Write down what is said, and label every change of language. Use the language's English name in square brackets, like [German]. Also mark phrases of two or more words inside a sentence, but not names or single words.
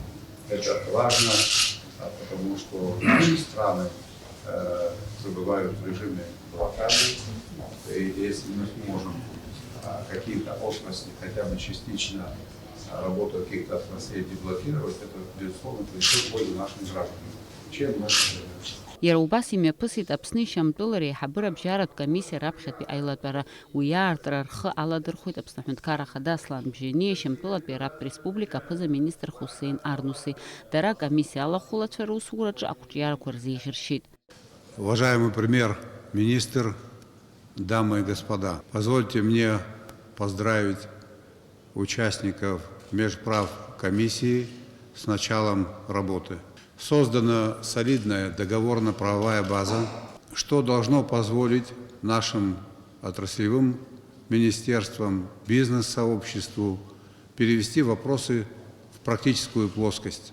[Russian] Это важно, потому что наши страны пребывают в режиме блокады, и если мы сможем какие-то отрасли, хотя бы частично работу каких-то отраслей деблокировать, это, безусловно, принесет пользу нашим гражданам. Чем мы [Abkhazian] Иара убас имҩаԥысит Аԥсни Шьамтәыла реиҳабыра-абжьаратә комиссиа раԥхьатәи аилатәара. Уи иаартра рхы аладырхәит Аԥсны аҳәынҭқарра ахада Аслан Бџьани Шьамтәылатәи Араптә республика аԥыза-министр Хусеин Арнуси. Дара акомиссиа алахәылацәа русураҿы ақәҿиарақәа рзеиӷьыршьеит. [Russian] Уважаемый премьер-министр, дамы и господа, позвольте мне поздравить участников межправ комиссии с началом работы. Создана солидная договорно-правовая база, что должно позволить нашим отраслевым министерствам, бизнес-сообществу перевести вопросы в практическую плоскость.